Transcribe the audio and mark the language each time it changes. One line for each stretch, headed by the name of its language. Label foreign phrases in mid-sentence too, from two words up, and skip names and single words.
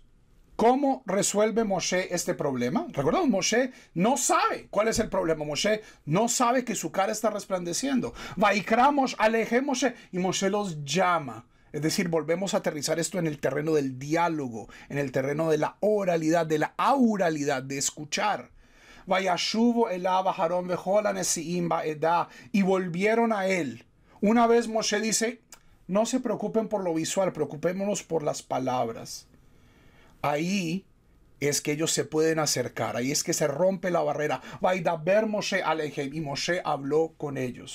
Spanish: ¿Cómo resuelve Moshe este problema? Recordemos, Moshe no sabe cuál es el problema. Moshe no sabe que su cara está resplandeciendo. Vaikramos, alejemos, y Moshe los llama. Es decir, volvemos a aterrizar esto en el terreno del diálogo, en el terreno de la oralidad, de la auralidad, de escuchar.
Hebrew: וישבו אליו אהרן וכל הנשיאים בעדה,
Spanish: y volvieron a él. Una vez Moshe dice, no se preocupen por lo visual, preocupémonos por las palabras. Ahí es que ellos se pueden acercar, ahí es que se rompe la barrera.
Hebrew: וידבר משה אלהם,
Spanish: y Moshe habló con ellos.